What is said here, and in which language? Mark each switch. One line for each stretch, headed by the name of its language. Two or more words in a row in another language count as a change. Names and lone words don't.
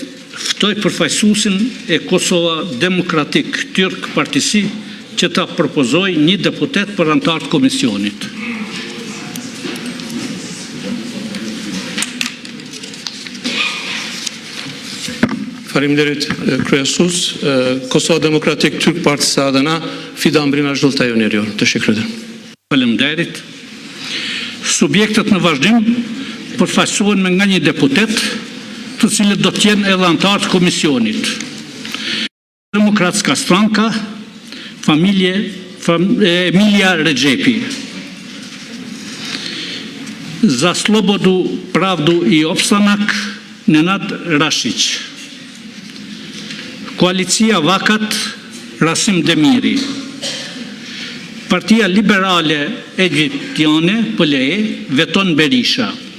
Albanian: Ftoj përfaqësuesin e Kosova Demokratik Tyrk Partisi që ta propozoj një deputet për antar të komisionit. Faleminderit kryesues,
Turkish: Kosova Demokratik Türk Partisi adına Fidan Brina Zhultay öneriyor. Teşekkür ederim.
Albanian: Faleminderit. Subjektet në vazhdim përfaqësohen me nga një deputet, të cilët do të jenë edhe antar të komisionit. Demokratska Stranka, Emilia Rexhepi. Za Slobodu Pravdu i Opstanak, Nenad Rashić. Koalicia Vakat, Rasim Demiri. Partia Liberale Egjiptiane, PLE, Veton Berisha.